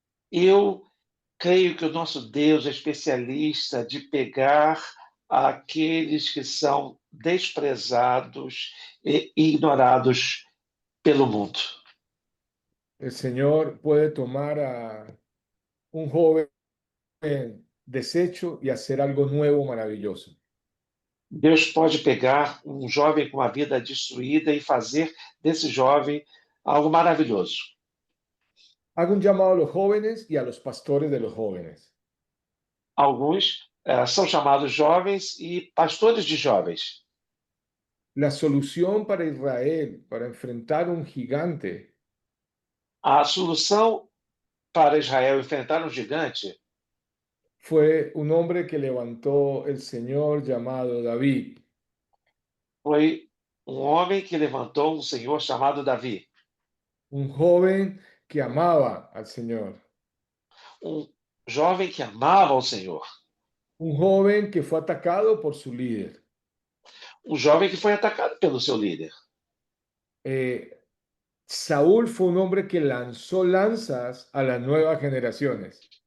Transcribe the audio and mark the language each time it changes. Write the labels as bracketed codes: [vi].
[pt] Eu creio que o nosso Deus é especialista de pegar aqueles que são desprezados e ignorados pelo mundo. [es] El Señor puede tomar a un joven deshecho y hacer algo nuevo, maravilloso. [pt] Deus pode pegar um jovem com a vida destruída e fazer desse jovem algo maravilhoso. [es] Hago un llamado a los jóvenes y a los pastores de los jóvenes. [pt] Alguns são chamados jovens e pastores de jovens. [es] La solución para Israel, para enfrentar un gigante, [pt] A solução para Israel enfrentar um gigante [es] fue un hombre que levantó el Señor llamado David. [pt] foi um homem que levantou um senhor chamado Davi, [es] Un joven que amaba al Señor. [pt] um jovem que amava o Senhor, [es] Un joven que fue atacado por su líder. [pt] um jovem que foi atacado pelo seu líder. [es] Saúl fue un hombre que lanzó lanzas a las nuevas generaciones.